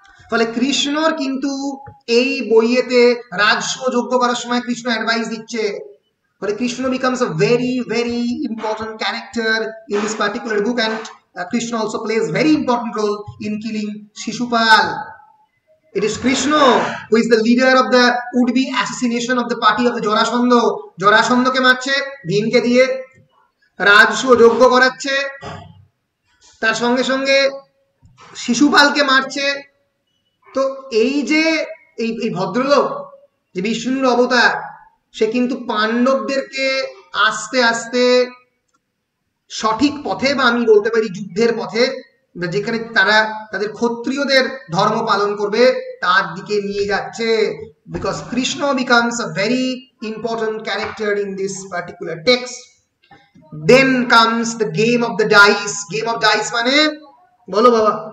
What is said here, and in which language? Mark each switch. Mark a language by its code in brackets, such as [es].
[bn] ফলে কৃষ্ণর কিন্তু এই বইয়েতে রাজস্ব যোগ্য করার সময় কৃষ্ণ অ্যাডভাইস দিচ্ছে। [en] ফলে Krishna becomes a very very important character in this particular book, and Krishna also plays very important role in killing Shishupal। It is Krishna who is the leader of the would-be assassination of the party of the Jarasandha। [bn] জরাসন্ধকে মারছে ভীমকে দিয়ে, রাজস্ব যোগ্য করাচ্ছে, তার সঙ্গে সঙ্গে শিশুপালকে মারছে। তো এই যে এই ভদ্রলোক যে বিষ্ণুর অবতার, সে কিন্তু পাণ্ডবদেরকে আস্তে আস্তে সঠিক পথে, বা আমি বলতে পারি যুদ্ধের পথে, যেখানে তারা তাদের ক্ষত্রিয়দের ধর্ম পালন করবে তার দিকে নিয়ে যাচ্ছে। [en] Because Krishna becomes a very important character in this particular text। Then comes the game of the dice। Game of dice [bn] মানে বলো বাবা?